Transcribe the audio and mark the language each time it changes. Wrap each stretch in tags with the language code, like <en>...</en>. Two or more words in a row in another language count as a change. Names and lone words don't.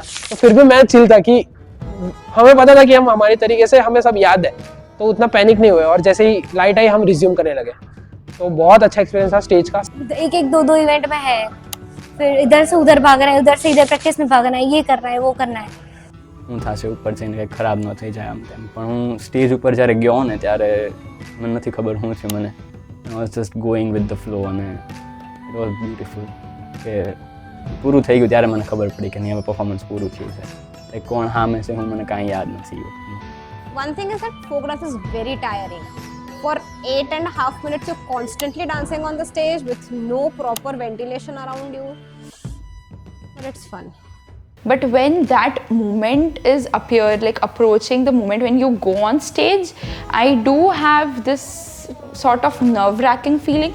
<hi>तो फिर भी मैं चिल था कि हमें पता था कि हम हमारी तरीके से हमें सब याद है, तो उतना पैनिक नहीं हुए. और जैसे ही लाइट आई हम रिज्यूम करने लगे. तो बहुत अच्छा एक्सपीरियंस था स्टेज का। एक एक दो दो इवेंट में है, फिर इधर से उधर भागना है, उधर से इधर प्रैक्टिस में भागना है, ये करना है, वो करना है।</hi> <gu>હું થશે ઉપર જઈને કંઈક ખરાબ ન થઈ જાય આમ તેમ, પણ હું સ્ટેજ ઉપર જ્યારે ગયો ને ત્યારે મને નથી ખબર શું છે મને.</gu> <en>I was just going with the flow</en> <gu>અને</gu> <en>it was beautiful</en> <gu>કે પૂરું થઈ ગયું ત્યારે મને ખબર પડી કે નહીં હવે પરફોર્મન્સ પૂરું થયું છે. એ કોણ સામે છે હું મને કાંઈ યાદ નથી.</gu> <en>One thing is that photograph is very tiring. For 8.5 minutes you're constantly dancing on the stage with no proper ventilation around you. But it's fun. But when that moment is approaching the moment when you go on stage, I do have this sort of nerve-wracking feeling.</en>